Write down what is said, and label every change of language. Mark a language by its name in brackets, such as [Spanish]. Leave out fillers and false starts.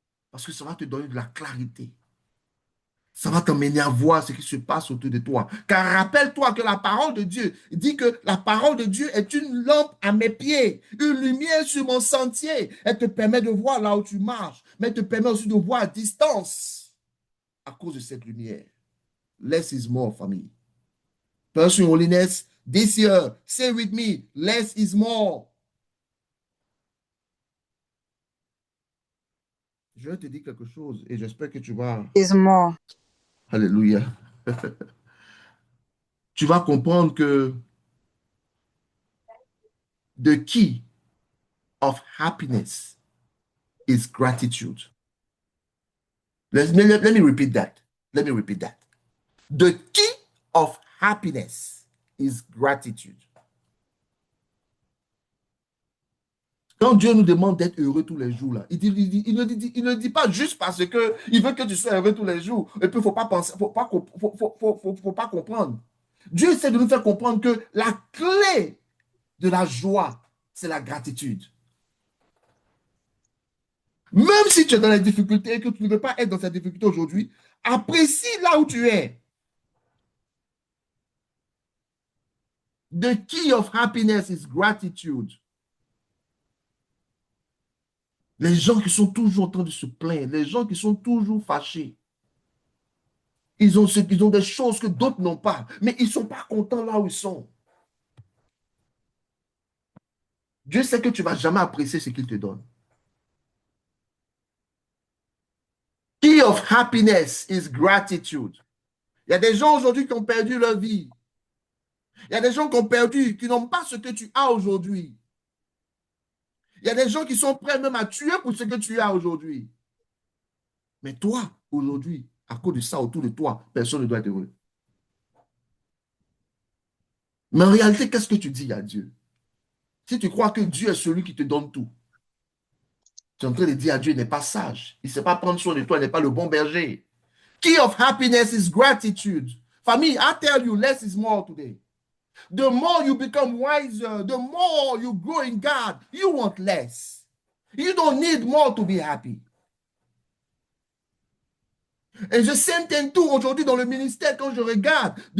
[French] Parce que ça va te donner de la clarité. Ça va t'amener à voir ce qui se passe autour de toi. Car rappelle-toi que la parole de Dieu dit que la parole de Dieu est une lampe à mes pieds, une lumière sur mon sentier. Elle te permet de voir là où tu marches, mais elle te permet aussi de voir à distance à cause de cette lumière. [English] Less is more, famille. Pursue holiness this year. Say with me, less is more. [French] Je vais te dire quelque chose et j'espère que tu vas... [English] Is more. Alléluia. Tu vas comprendre que the key of happiness is gratitude. Let me repeat that. Let me repeat that. The key of happiness is gratitude. [French] Quand Dieu nous demande d'être heureux tous les jours, là, il ne dit pas juste parce qu'il veut que tu sois heureux tous les jours. Et puis, il ne faut pas penser, faut pas comprendre. Dieu essaie de nous faire comprendre que la clé de la joie, c'est la gratitude. Même si tu es dans les difficultés et que tu ne veux pas être dans cette difficulté aujourd'hui, apprécie là où tu es. [English] The key of happiness is gratitude. [French] Les gens qui sont toujours en train de se plaindre, les gens qui sont toujours fâchés, ils ont des choses que d'autres n'ont pas, mais ils ne sont pas contents là où ils sont. Dieu sait que tu ne vas jamais apprécier ce qu'il te donne. [English] Key of happiness is gratitude. [French] Il y a des gens aujourd'hui qui ont perdu leur vie. Il y a des gens qui ont perdu, qui n'ont pas ce que tu as aujourd'hui. Il y a des gens qui sont prêts même à tuer pour ce que tu as aujourd'hui. Mais toi, aujourd'hui, à cause de ça autour de toi, personne ne doit être heureux. Mais en réalité, qu'est-ce que tu dis à Dieu? Si tu crois que Dieu est celui qui te donne tout, tu es en train de dire à Dieu, il n'est pas sage. Il ne sait pas prendre soin de toi, il n'est pas le bon berger. [English] Key of happiness is gratitude. Famille, I tell you, less is more today. The more you become wiser, the more you grow in God, you want less. You don't need more to be happy. [French] Et je sens un tout aujourd'hui dans le ministère quand je regarde.